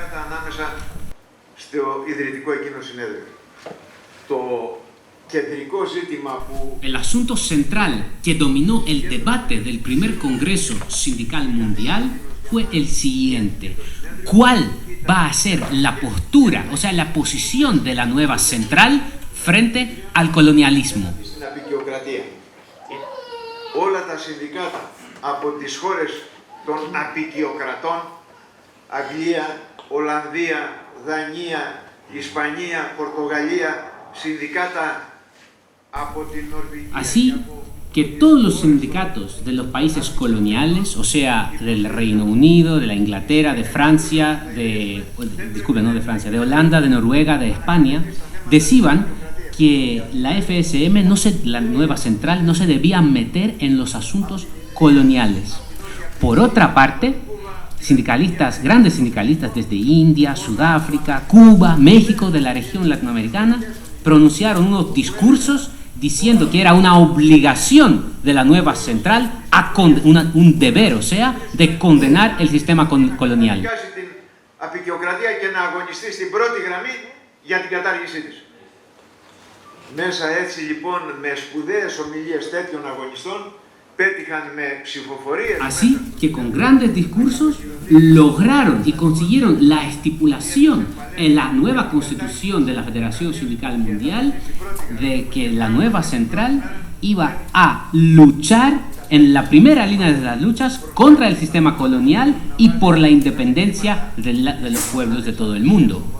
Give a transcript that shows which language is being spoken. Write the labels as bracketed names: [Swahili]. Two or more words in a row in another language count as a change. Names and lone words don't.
[Spanish] El asunto central que dominó el debate del primer Congreso Sindical Mundial fue el siguiente: ¿cuál va a ser la postura, o sea, la posición de la nueva central frente al colonialismo? [Greek] Όλα τα συνδικάτα από τις χώρες των απικιοκρατών, Αγγλία, Ολλανδία, Δανία, Ισπανία, Πορτογαλία, sindicatos από την Νορβηγία. [Spanish] Así que todos los sindicatos de los países coloniales, o sea, del Reino Unido, de la Inglaterra, de Francia, de Holanda, de Noruega, de España, decían que la FSM, la nueva central, no se debía meter en los asuntos coloniales. Por otra parte, grandes sindicalistas desde India, Sudáfrica, Cuba, México, de la región latinoamericana, pronunciaron unos discursos diciendo que era una obligación de la nueva central, un deber, o sea, de condenar el sistema colonial. [Greek] Την απικιοκρατία και να αγωνιστεί στην πρώτη γραμμή για την κατάργησή της. Μέσα έτσι λοιπόν με σπουδαίες ομιλίες τέτοιων αγωνιστών πέτυχαν με ψηφοφορίες. [Spanish] Así que con grandes discursos lograron y consiguieron la estipulación en la nueva constitución de la Federación Sindical Mundial de que la nueva central iba a luchar en la primera línea de las luchas contra el sistema colonial y por la independencia de los pueblos de todo el mundo.